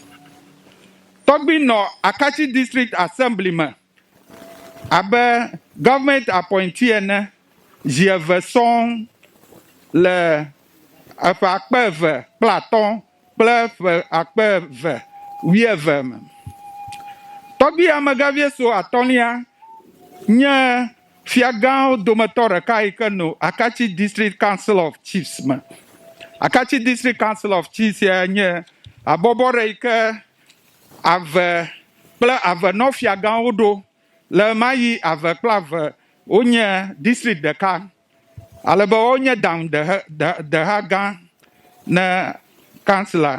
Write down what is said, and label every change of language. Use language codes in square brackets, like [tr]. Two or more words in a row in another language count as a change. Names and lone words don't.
[ee] Tɔgbi nɔ Akatsi District Assembly me abe [en] government appointee [ee] ene zi 2 sɔŋ le eƒe 2,000 kple 2,012 me. Tɔgbi amegãvie so 5 nye fiagãwo dometɔ ɖeka yi ke no Akatsi District Council of Chiefs me. Akatsi District Council of Chiefs ya nye abɔbɔ ɖe yi ke ave kple avenɔ fiagãwo ɖo le ma yi ave kple ave wonye district ɖeka alebe wonye daŋu deha gã ne councilor.